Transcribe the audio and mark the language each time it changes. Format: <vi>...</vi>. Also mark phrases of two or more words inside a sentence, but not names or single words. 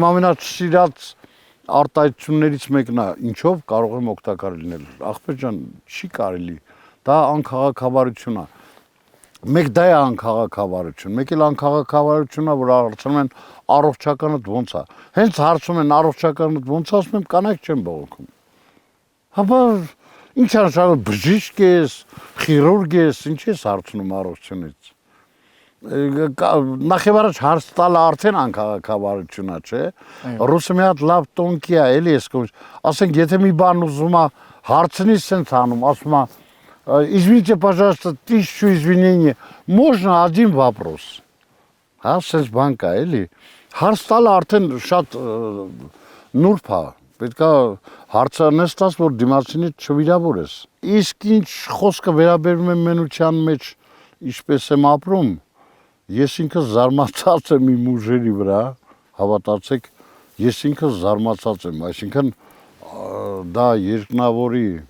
<hy>ամենասիրած արտահայտություններից մեկն է, ինչով կարող եմ օգտակար լինել։ Ախպեր ջան, չի կարելի։ Դա անքաղաքավարություն է։ Մեկ դա է անքաղաքավարություն, մեկ էլ անքաղաքավարությունն է, որ հարցնում են առողջականդ ոնց է։ Հենց հարցում են առողջականդ ոնց է, ասում եմ կանայք չեն բողոքում։ Հապա ինչ անշարժ բժիշկ ես, խիրուրգ ես, ինչ ես հարցնում առողջությունից։ Նախ եւ առաջ հարց տալը արդեն անքաղաքավարություն է, չէ։ Ռուսը մի հատ լավ տոնկի է, էլի ես կոչ։ Ասենք, եթե մի բան ուզում է հարցնի սենց անում, ասում է</hy> <ru>извините, пожалуйста, 1000 извинений. Можно один вопрос։</ru> <hy>Հա, սենց բան կա, էլի։ Հարց տալը արդեն շատ նուրբ է։ Պետք է հարցը նստած, որ դիմացինից չվիրավորես։ Իսկ ինչ խոսքը վերաբերում է մենության մեջ, ինչպես եմ ապրում, ես ինքս զարմացած եմ իմ ուժերի վրա, հավատացեք, ես ինքս զարմացած եմ, այսինքն դա երկնավորի</hy>